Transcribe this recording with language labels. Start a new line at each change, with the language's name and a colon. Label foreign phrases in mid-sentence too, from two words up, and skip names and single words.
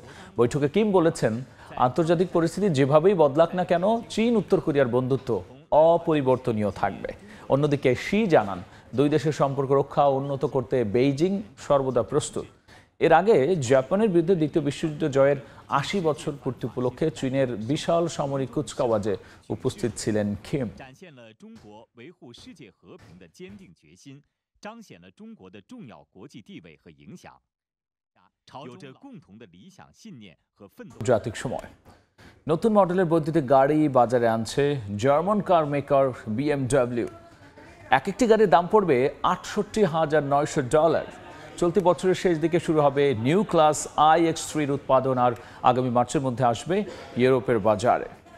Bangla: বৈঠকে কিম বলেছেন, আন্তর্জাতিক পরিস্থিতি যেভাবেই বদলাক না কেন চীন উত্তর কোরিয়ার বন্ধুত্ব অপরিবর্তনীয় থাকবে। অন্যদিকে শি জানান, দুই দেশের সম্পর্ক রক্ষা ও উন্নত করতে বেইজিং সর্বদা প্রস্তুত। এর আগে জাপানের বিরুদ্ধে দ্বিতীয় বিশ্বযুদ্ধ জয়ের 80 বছর পূর্তি উপলক্ষে চীনের বিশাল সামরিক কুচকাওয়াজে উপস্থিত ছিলেন কিম।
Chinese: 彰显了中国的重要国际地位和影响，有着共同的理想信念和奋斗。
Bangla: জাতিক সময় নতুন মডেলের বৈদ্যুতিক গাড়ি বাজারে আনছে জার্মান কার মেকার BMW। এক একটি গাড়ির দাম পড়বে $68,900। চলতি বছরের শেষ দিকে শুরু হবে নিউ ক্লাস iX3 উৎপাদন আর আগামী মার্চের মধ্যে আসবে ইউরোপের বাজারে।